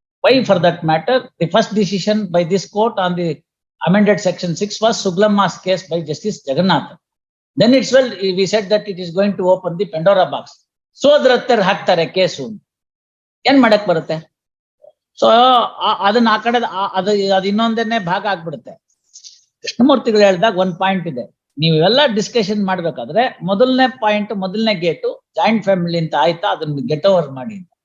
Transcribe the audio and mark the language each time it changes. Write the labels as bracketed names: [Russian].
[English] Why for that matter the first decision by this court on the amended section 6 was Suglamma's case by Justice Jagannath. Then it's well we said that it is going to open the Pandora box. [Kannada] So ಅದ್ರ ಹಾಕ್ತಾರೆ case, ಏನ್ ಮಾಡಕ್ ಬರುತ್ತೆ? So ಅದನ್ನ ಆ ಕಡೆ ಅದು ಇನ್ನೊಂದನ್ನೇ ಭಾಗ ಆಗ್ಬಿಡುತ್ತೆ. ಕೃಷ್ಣಮೂರ್ತಿಗಳು ಹೇಳಿದಾಗ ಒಂದ್ ಪಾಯಿಂಟ್ ಇದೆ, ನೀವೆಲ್ಲ ಡಿಸ್ಕಷನ್ ಮಾಡ್ಬೇಕಾದ್ರೆ ಮೊದಲನೇ ಪಾಯಿಂಟ್, ಮೊದಲನೇ ಗೇಟು ಜಾಯಿಂಟ್ ಫ್ಯಾಮಿಲಿ ಅಂತ ಆಯ್ತಾ, ಅದನ್ನ [English] get over [Kannada] ಮಾಡಿ.